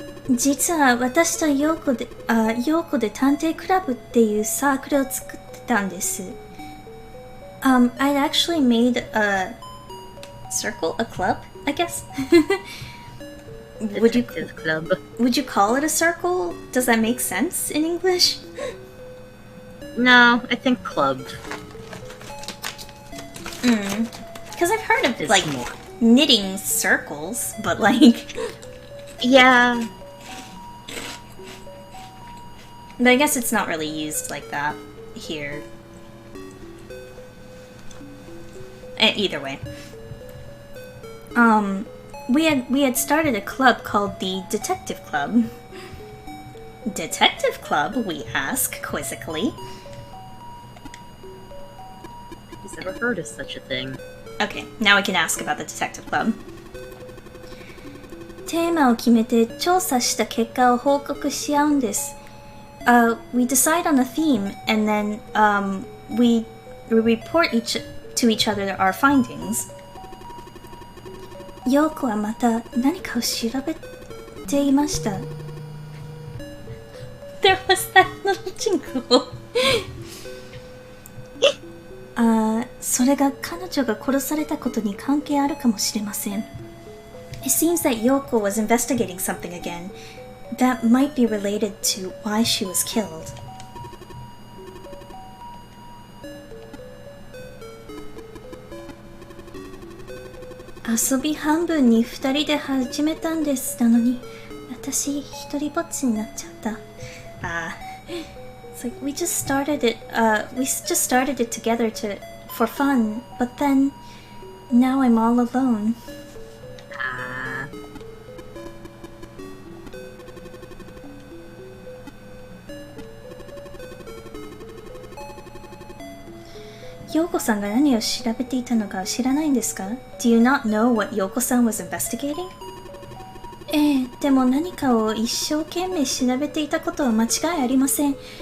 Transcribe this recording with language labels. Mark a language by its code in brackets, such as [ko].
[ja] 実は私とヨーコで探偵クラブっていうサークルを作ってたんです。 [en] I'd actually made a circle, a club, I guess. Detective club. Would you call it a circle? Does that make sense in English? No, I think club. Because I've heard of, like, knitting circles, but, like... Yeah. But I guess it's not really used like that here. Either way. We had started a club called the Detective Club. Detective club, we ask quizzically. Who's ever heard of such a thing? Okay, now we can ask about the detective club. [ja] テーマを決めて調査した結果を報告し合うんです。 [en] We decide on a theme and then we report to each other our findings. [ja] ヨーコはまた何かを調べていました。 [en] There was that little jingle. [ja] それが彼女が殺されたことに関係あるかもしれません。 [en] It seems that Yoko was investigating something again that might be related to why she was killed. [ja] 遊び半分に二人で始めたんですなのに私一人ぼっちになっちゃった。 [en] It's like we just started it together for fun, but then now I'm all alone. [ja] Yoko-san が何を調べていたのか知らないんですか? [en] Do you not know what Yoko-san was investigating? [ja] でも何かを一生懸命調べていたことは間違いありません。